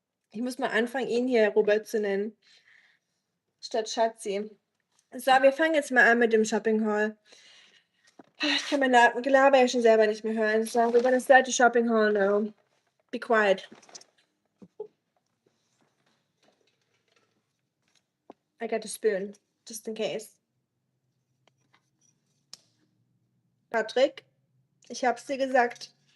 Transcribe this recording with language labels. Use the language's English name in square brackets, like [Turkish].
[German] Ich muss mal anfangen, ihn hier Robert zu nennen. Statt Schatzi. So, wir fangen jetzt mal an mit dem Shopping Haul. Ich kann mein Gelaber ja schon selber nicht mehr hören. [English] So, we're gonna start the shopping haul now. Be quiet. I got a spoon, just in case. [German] Patrick, ich hab's dir gesagt.